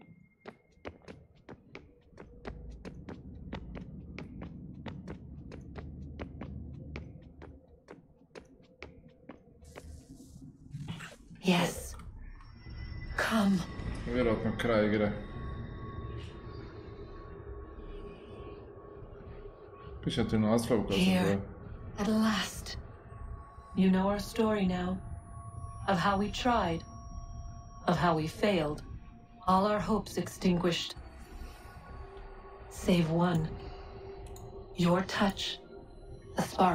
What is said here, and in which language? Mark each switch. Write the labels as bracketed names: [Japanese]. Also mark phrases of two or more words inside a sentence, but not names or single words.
[English] Yes. Come. [Croatian] Vjerojatno kraj igre. Pišem ti naslov kao se zove. [English] Here, at last. You know our story now. Of how we tried, of how we failed, all our hopes extinguished. Save one. Your touch.